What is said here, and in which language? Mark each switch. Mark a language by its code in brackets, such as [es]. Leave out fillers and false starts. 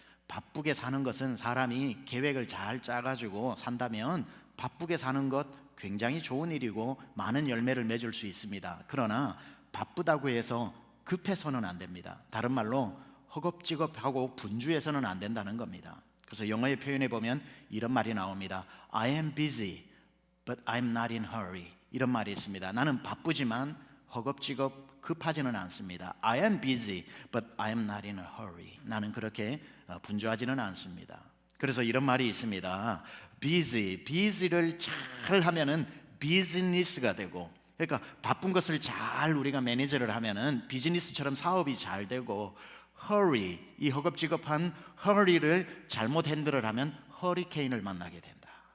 [ko] 바쁘게 사는 것은 사람이 계획을 잘 짜가지고 산다면 바쁘게 사는 것 굉장히 좋은 일이고 많은 열매를 맺을 수 있습니다. 그러나 바쁘다고 해서 급해서는 안 됩니다. 다른 말로 허겁지겁하고 분주해서는 안 된다는 겁니다. 그래서 영어의 표현에 보면 이런 말이 나옵니다. [en] I am busy, but I'm not in hurry. [ko] 이런 말이 있습니다. 나는 바쁘지만 허겁지겁 급하지는 않습니다. [en] I am busy, but I'm not in a hurry. [ko] 나는 그렇게 분주하지는 않습니다. 그래서 이런 말이 있습니다. busy를 잘 하면은 비즈니스가 되고, 그러니까 바쁜 것을 잘 우리가 매니저를 하면은 비즈니스처럼 사업이 잘 되고, hurry, 이 허겁지겁한 hurry를 잘못 핸들을 하면 허리케인을 만나게 된다.